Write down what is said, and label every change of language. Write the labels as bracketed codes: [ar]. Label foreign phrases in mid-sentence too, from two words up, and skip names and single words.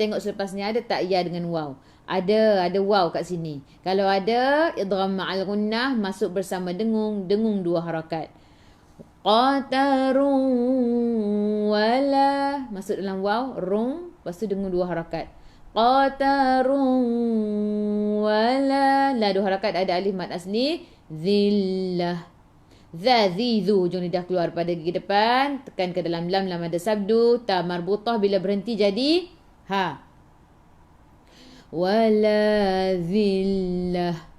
[ms] Tengok selepas ni ada tak ya dengan waw? Ada waw kat sini. Kalau ada, [ar] إدغام مع الغنة, [ms] masuk bersama dengung 2 harakat. [ar] قتر ولا, [ms] masuk dalam waw, rung, lepas tu dengung 2 harakat. [ar] قتر ولا, [ms] la 2 harakat, ada [ar] ألف مد أصلي. [ms] Zillah. Zazizu, hujung lidah keluar pada gigi depan. Tekan ke dalam lam, lam ada sabdu. [ar] تاء مربوطة, [ms] bila berhenti jadi ha. [ar] ولا ذلة.